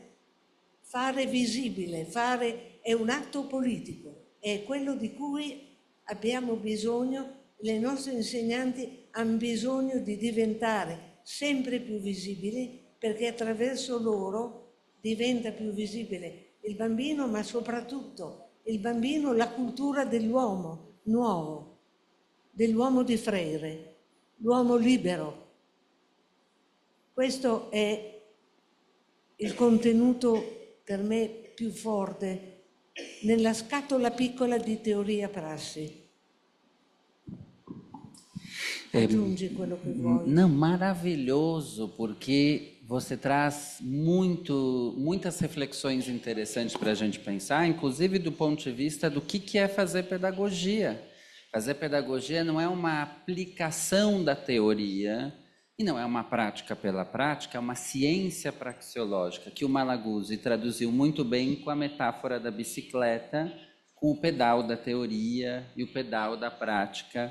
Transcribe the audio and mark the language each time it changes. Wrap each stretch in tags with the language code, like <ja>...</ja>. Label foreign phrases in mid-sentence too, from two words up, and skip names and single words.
<it>Fare visibile, è un atto politico, è quello di cui abbiamo bisogno, le nostre insegnanti hanno bisogno di diventare sempre più visibili, perché attraverso loro diventa più visibile il bambino, ma soprattutto il bambino, la cultura dell'uomo nuovo, dell'uomo di Freire, l'uomo libero. Questo è il contenuto per me più forte nella scatola piccola di teoria prassi. Aggiungi quello che vuoi.</it> <pt>Não, maravilhoso, porque você traz muitas reflexões interessantes para a gente pensar, inclusive do ponto de vista do que é fazer pedagogia. Fazer pedagogia não é uma aplicação da teoria e não é uma prática pela prática, é uma ciência praxeológica, que o Malaguzzi traduziu muito bem com a metáfora da bicicleta, com o pedal da teoria e o pedal da prática.</pt>